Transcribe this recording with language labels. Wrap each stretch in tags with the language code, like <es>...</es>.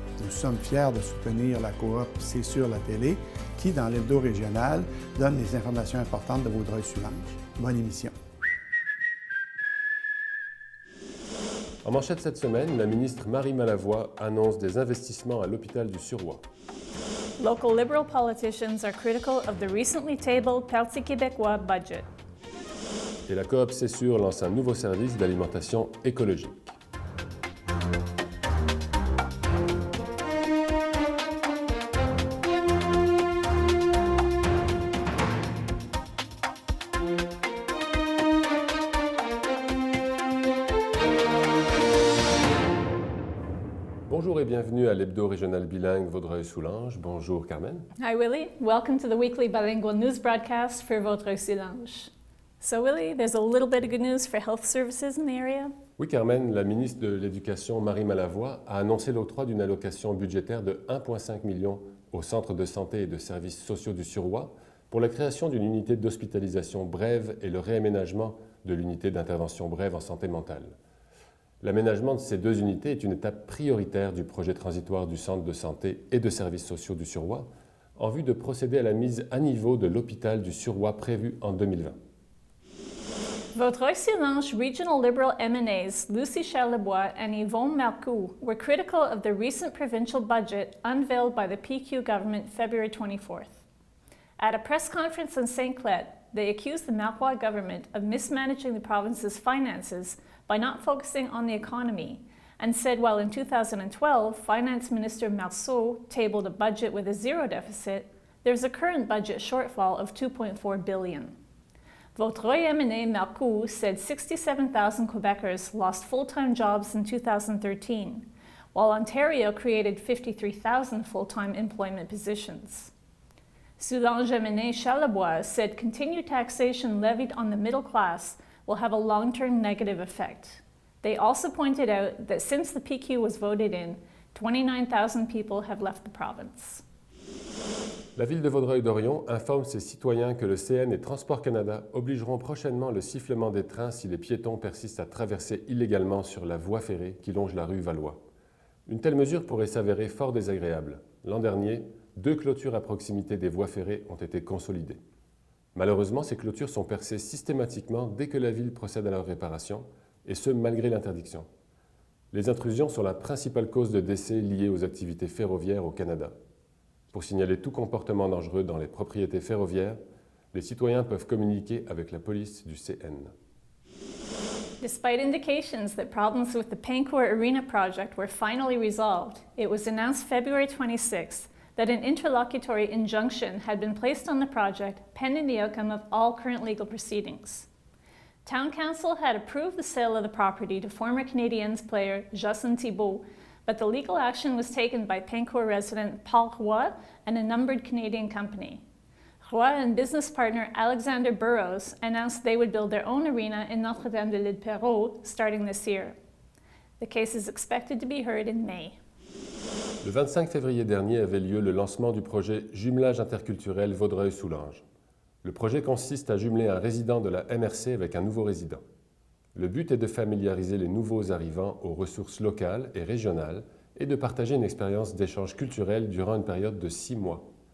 <fr>Nous sommes fiers de soutenir la coop C'est sur la télé qui, dans l'hebdo régional, donne des informations importantes de Vaudreuil-Soulanges. Bonne émission. En manchette cette semaine, la ministre Marie Malavoie annonce des investissements à l'hôpital du Suroît.</fr> <en>Local Liberal politicians are critical of the recently tabled Parti québécois budget.</en> <fr>Et la coop C'est sûr lance un nouveau service d'alimentation écologique. Bonjour et bienvenue à l'hebdo régional bilingue Vaudreuil-Soulanges. Bonjour Carmen.</fr> <en>Hi Willie, welcome to the weekly bilingual news broadcast for Vaudreuil-Soulanges. So Willie, there's a little bit of good news for health services in the area.</en> <fr>Oui Carmen, la ministre de l'Éducation Marie Malavoie a annoncé l'octroi d'une allocation budgétaire de 1,5 million au Centre de santé et de services sociaux du Suroît pour la création d'une unité d'hospitalisation brève et le réaménagement de l'unité d'intervention brève en santé mentale. L'aménagement de ces deux unités est une étape prioritaire du projet transitoire du Centre de santé et de services sociaux du Suroît en vue de procéder à la mise à niveau de l'hôpital du Suroît prévu en 2020.</fr> <en>Vaudreuil-Soulanges Regional Liberal MNAs Lucie Charlebois and Yvonne Marcoux were critical of the recent provincial budget unveiled by the PQ government February 24th. At a press conference in St. Clet, they accused the Marquois government of mismanaging the province's finances by not focusing on the economy, and said while in 2012 Finance Minister Marceau tabled a budget with a zero deficit, there's a current budget shortfall of $2.4 billion. Vaudreuil MNA Marcoux said 67,000 Quebecers lost full-time jobs in 2013, while Ontario created 53,000 full-time employment positions. Soulanges MNA Charlebois said continued taxation levied on the middle class will have a long-term negative effect. They also pointed out that since the PQ was voted in, 29,000 people have left the province.</en> <fr>La ville de Vaudreuil-Dorion informe ses citoyens que le CN et Transport Canada obligeront prochainement le sifflement des trains si les piétons persistent à traverser illégalement sur la voie ferrée qui longe la rue Valois. Une telle mesure pourrait s'avérer fort désagréable. L'an dernier, 2 clôtures à proximité des voies ferrées ont été consolidées. Malheureusement, ces clôtures sont percées systématiquement dès que la ville procède à leur réparation, et ce, malgré l'interdiction. Les intrusions sont la principale cause de décès liée aux activités ferroviaires au Canada. Pour signaler tout comportement dangereux dans les propriétés ferroviaires, les citoyens peuvent communiquer avec la police du CN.</fr> <en>Despite indications that problems with the Pancourt Arena project were finally resolved, it was announced February 26th that an interlocutory injunction had been placed on the project pending the outcome of all current legal proceedings. Town Council had approved the sale of the property to former Canadiens player Jocelyn Thibault, but the legal action was taken by Pancourt resident Paul Roy and a numbered Canadian company. Roy and business partner Alexander Burrows announced they would build their own arena in Notre-Dame-de-l'Île-Perrot starting this year. The case is expected to be heard in May.</en> <fr>Le 25 février dernier avait lieu le lancement du projet Jumelage interculturel Vaudreuil-Soulanges. Le projet consiste à jumeler un résident de la MRC avec un nouveau résident. Le but est de familiariser les nouveaux arrivants aux ressources locales et régionales et de partager une expérience d'échange culturel durant une période de 6 mois.</fr>